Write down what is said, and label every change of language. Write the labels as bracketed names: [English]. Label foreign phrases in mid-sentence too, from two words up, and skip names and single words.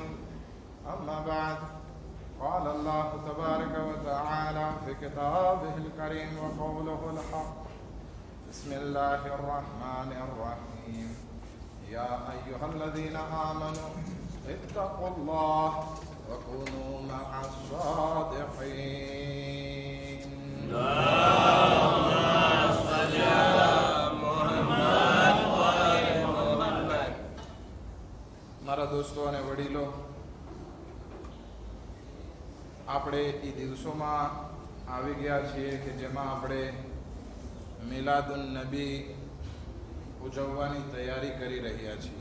[Arabic] أما بعد قال الله تبارك وتعالى في كتابه الكريم وقوله الحق بسم الله الرحمن الرحيم يا أيها الذين آمنوا اتقوا الله وكونوا مع الصادقين. اللهم صل على محمد وآل محمد. [Gujarati] મારા દોસ્તો અને વડીલો, આપણે એ દિવસોમાં આવી ગયા છીએ કે જેમાં આપણે મિલાદુન નબી ઉજવવાની તૈયારી કરી રહ્યા છીએ.